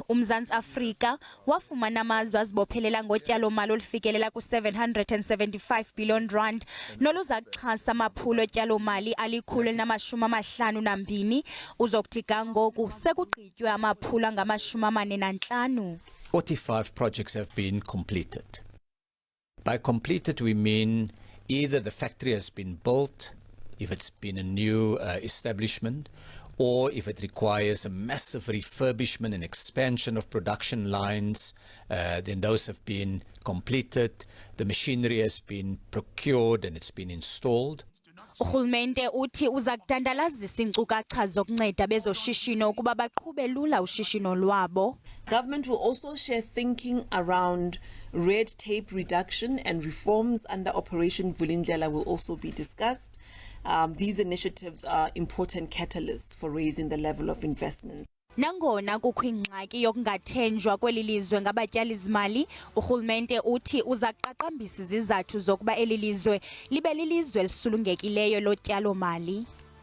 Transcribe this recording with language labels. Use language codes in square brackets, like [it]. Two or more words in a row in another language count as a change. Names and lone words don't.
[xh] UMzants'Afrika wafumana amazwe azibophelela ngotyalo-mali olufikelela ku-R775 billion noluza kuxhasa amaphulo otyalo-mali ali-152. Uzokuthi ngoku sekugqitywe amaphulo angama-45. [en] 45 projects have been completed. By completed, we mean either the factory has been built, if it's been a new establishment, or if it requires a massive refurbishment and expansion of production lines, then those have been completed. The machinery has been procured and it's been installed. [xh] Urhulumente uthi uzakudandalazisa iinkcukacha zokunceda bezoshishino ukuba baqhube lula ushishino lwabo. [en] Government will also share thinking around red tape reduction and reforms under Operation Vulindlela will also be discussed. These initiatives are important catalysts for raising the level of investment. [xh] Nangona kukho ingxaki yokungathenjwa kweli lizwe ngabatyali zimali, urhulumente uthi uza kuqaqambisa izizathu zokuba eli lizwe libe lilizwe elisulungekileyo lotyalo-mali.